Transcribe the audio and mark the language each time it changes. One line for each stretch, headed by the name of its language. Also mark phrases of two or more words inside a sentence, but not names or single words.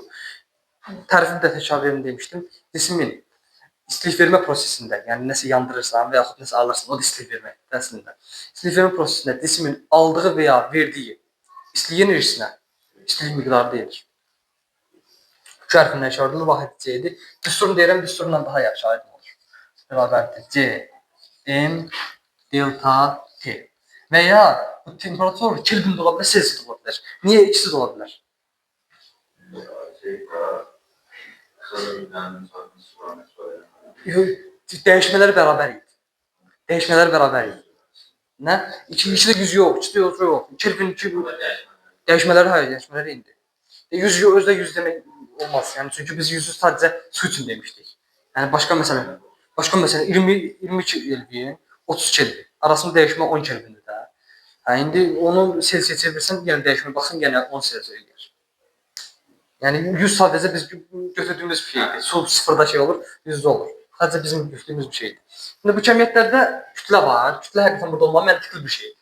Azerbaijani: Tərifini də təkrar verim demişdim. Cismin istilik vermə prosesində, yəni nəsə yandırırsan və yaxud nəsə alırsan, o da istilik verməkdir əslində. İstilik vermə prosesində cismin aldığı və ya verdiyi istilik enerjisinə istilik miqdarı deyilir. Q hərfindən işarə edilir, vahid C-dir. Düsturunu deyirəm, düsturundan daha yaxşı aydın olur. Bərabərdir C, M, delta, T.
Turkish: Veya bu temperatur Kelvin de olabilir, Celsius de olabilir. Niye ikisi de olabilir? Değişmeleri beraber idi. Ne? İkisi de yüz yok, ikisi de yok. Kelvin değişmeleri indi. Yüz yok, özde yüz demek olmaz. Yani çünkü biz yüzü sadece su için demiştik. Yani başka mesela 22 Kelvin, 30 Kelvin. Arasında değişme 10 Kelvin'dir de.
Azerbaijani: İndi onu Celsiyə çevirsən, yəni dəyişmə baxın, yenə 10 Celsiyə eləyir. Yəni 100 sadəcə biz götürdüyümüz bir şeydir. Su sıfırda şey olur, 100'də olur. Sadəcə bizim götürdüyümüz bir şeydir.
Turkish: Şimdi bu
Azerbaijani: kəmiyyətlərdə kütlə var. Kütlə həqiqətən burada olmalı məntiqli bir şeydir.